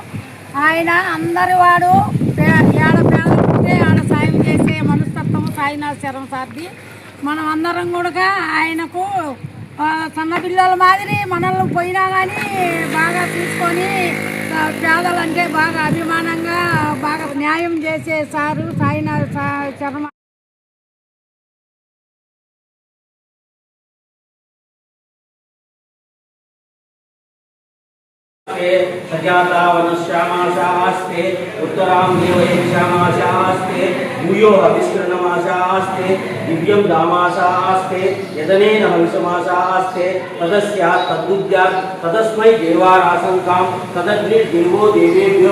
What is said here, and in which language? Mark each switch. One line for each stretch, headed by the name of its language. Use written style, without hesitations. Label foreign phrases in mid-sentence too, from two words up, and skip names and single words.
Telugu: ఆయన అందరి వాడు ఏడ పేదలుంటే ఆడ సాయం చేసే మనస్తత్వం సాయినాథ శర్మ సార్ది. మనం అందరం కూడా ఆయనకు సన్నపిల్లల మాదిరి మనల్ని పోయినా కానీ బాగా తీసుకొని పేదలంటే బాగా అభిమానంగా బాగా న్యాయం చేసే సారు సాయినాథ శర్మ.
Sanskrit: सजाता वनश्यामाशास्ते उत्तरां देवयक्षामाशास्ते भूयो हविष्कृणमाशास्ते दिव्यं दामाशास्ते यदनेन हविषमाशास्ते तदस्यात् तद्बुद्ध्यात् तदस्मै देवारासंकां तदग्निर्देवो देवेभ्यो